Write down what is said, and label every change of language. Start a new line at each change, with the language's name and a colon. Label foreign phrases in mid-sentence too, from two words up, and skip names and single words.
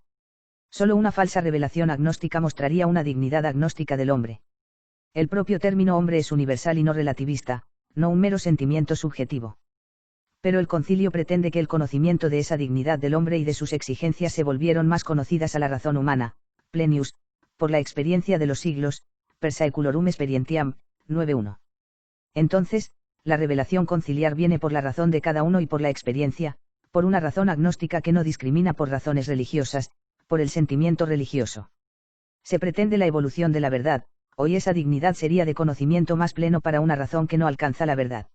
Spanish: Solo una falsa revelación agnóstica mostraría una dignidad agnóstica del hombre. El propio término hombre es universal y no relativista, no un mero sentimiento subjetivo. Pero el concilio pretende que el conocimiento de esa dignidad del hombre y de sus exigencias se volvieron más conocidas a la razón humana, plenius, por la experiencia de los siglos,
Latin: per saeculorum experientiam, 9.1.
Spanish: Entonces, la revelación conciliar viene por la razón de cada uno y por la experiencia, por una razón agnóstica que no discrimina por razones religiosas, por el sentimiento religioso. Se pretende la evolución de la verdad, hoy esa dignidad sería de conocimiento más pleno para una razón que no alcanza la verdad.